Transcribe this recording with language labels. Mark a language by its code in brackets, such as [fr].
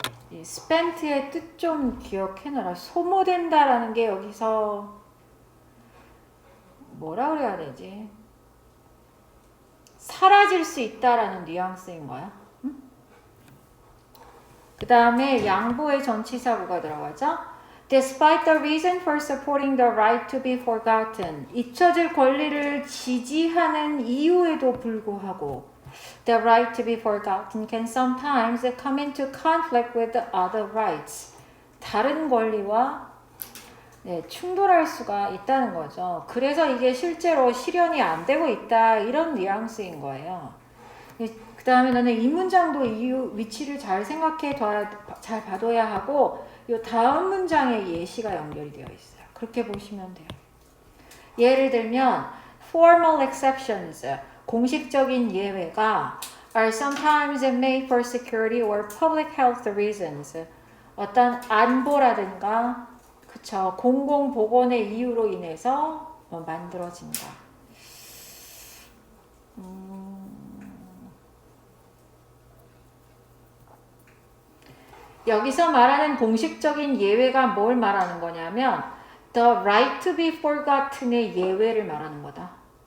[ko] 이 spent의 뜻 좀 기억해놔라. 소모된다라는 게 여기서 뭐라 그래야 되지? 사라질 수 있다라는 뉘앙스인 거야. 응? 그 다음에 양보의 전치사구가 들어가죠. [en] Despite the reason for supporting the right to be forgotten, [ko] 잊혀질 권리를 지지하는 이유에도 불구하고 [en] The right to be forgotten can sometimes come into conflict with the other rights. [ko] 다른 권리와 충돌할 수가 있다는 거죠. 그래서 이게 실제로 실현이 안 되고 있다 이런 뉘앙스인 거예요. 그 다음에 너는 이 문장도 이유 위치를 잘 생각해 잘 봐둬야 하고 이 다음 문장에 예시가 연결이 되어 있어요. 그렇게 보시면 돼요. 예를 들면 [en] formal exceptions, [ko] 공식적인 예외가 [en] are sometimes made for security or public health reasons. [ko] 어떤 안보라든가 그쵸 공공보건의 이유로 인해서 만들어진다. 여기서 말하는 공식적인 예외가 뭘 말하는 거냐면 the right to be forgotten의 예외를 말하는 거다.